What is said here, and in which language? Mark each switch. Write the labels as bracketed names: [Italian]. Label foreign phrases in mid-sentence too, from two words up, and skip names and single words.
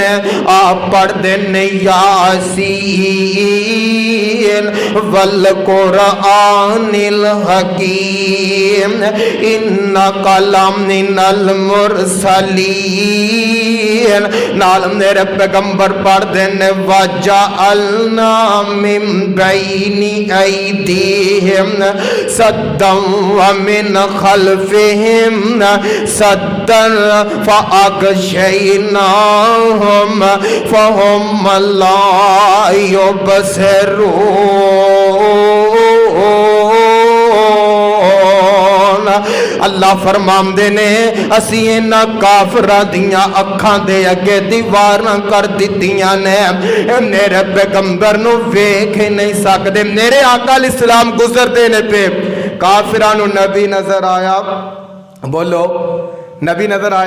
[Punjabi] آپ پڑھدے نے [Arabic] يس والقرآن الحكيم إنا كلامن المرسلين. [Punjabi] نال میرے پیغمبر پڑھدے نے [Arabic] وجعلنا من بين أيديهم سدا ومن خلفهم سدا فأغشيناهم فهم لا يبصرون. [Punjabi] اللہ فرماندے نے اسیں انہاں کافراں دیاں اکھاں دے اگے دیواراں کر دتیاں نے، میرے پیغمبر نوں ویکھ ہی نہیں سکدے. میرے آقا علیہ السلام گزردے نے پے کافراں نوں نبی نظر آیا. بولو نبی نظر آیا.